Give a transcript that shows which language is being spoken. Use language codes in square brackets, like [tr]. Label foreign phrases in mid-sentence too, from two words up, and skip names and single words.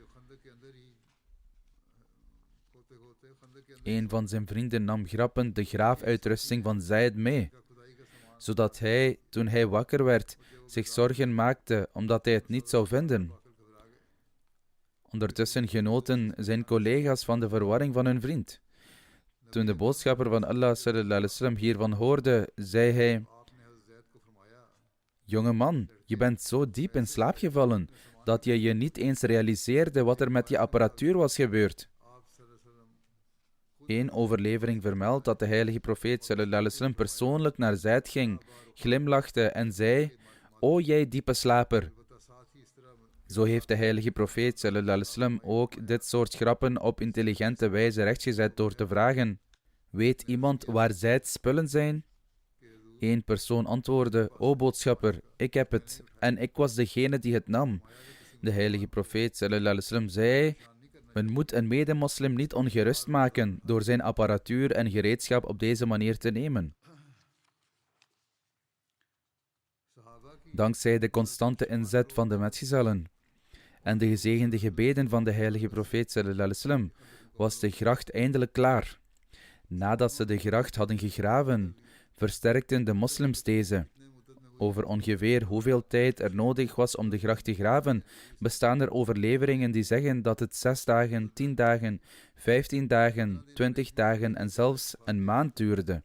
[nl] Een van zijn vrienden nam grappend de graafuitrusting van Zaid mee, zodat hij, toen hij wakker werd, zich zorgen maakte omdat hij het niet zou vinden. Ondertussen genoten zijn collega's van de verwarring van hun vriend. Toen de boodschapper van Allah [ar] صلى الله عليه وسلم [nl] hiervan hoorde, zei hij: jonge man, je bent zo diep in slaap gevallen dat je je niet eens realiseerde wat er met je apparatuur was gebeurd. Eén overlevering vermeldt dat de heilige profeet [ar] صلى الله عليه وسلم [nl] persoonlijk naar Zaid ging, glimlachte en zei: o jij diepe slaper. Zo heeft de heilige profeet [ar] صلى الله عليه وسلم [nl] ook dit soort grappen op intelligente wijze rechtgezet door te vragen: weet iemand waar Zaid's spullen zijn? Eén persoon antwoordde: o boodschapper, ik heb het, en ik was degene die het nam. De heilige profeet [ar] صلى الله عليه وسلم [nl] zei: Men moet een medemoslim niet ongerust maken door zijn apparatuur en gereedschap op deze manier te nemen. Dankzij de constante inzet van de metgezellen en de gezegende gebeden van de heilige profeet [ar] صلى الله عليه وسلم [nl] was de gracht eindelijk klaar. Nadat ze de gracht hadden gegraven, versterkten de moslims deze. Over ongeveer hoeveel tijd er nodig was om de gracht te graven, bestaan er overleveringen die zeggen dat het 6 dagen, 10 dagen, 15 dagen, 20 dagen en zelfs een maand duurde.